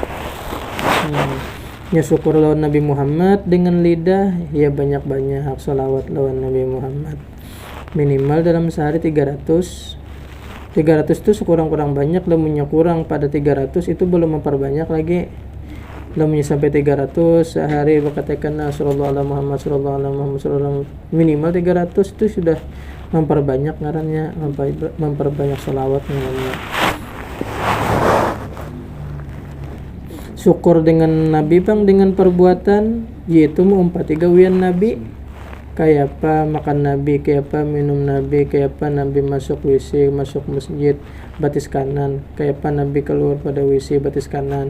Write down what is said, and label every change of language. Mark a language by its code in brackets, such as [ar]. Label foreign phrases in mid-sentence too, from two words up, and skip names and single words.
[bjn] Ya syukur lawan Nabi Muhammad dengan lidah, ya banyak-banyak salawat lawan Nabi Muhammad. [id] Minimal dalam sehari 300 itu sekurang-kurang banyak. [bjn] Lamunnya kurang pada 300 itu belum memperbanyak lagi. Lamunnya sampai 300 sehari berkatakan [ar] صلى الله عليه محمد صلى الله عليه محمد صلى الله, [bjn] minimal 300 itu sudah memperbanyak ngarannya, memperbanyak salawat ngarannya. Syukur dengan Nabi bang dengan perbuatan yaitu mengumpati gawian Nabi. Kayak apa makan Nabi, kayak apa minum Nabi, kayak apa Nabi masuk WC, masuk masjid batis kanan, kayak apa Nabi keluar pada WC batis kanan.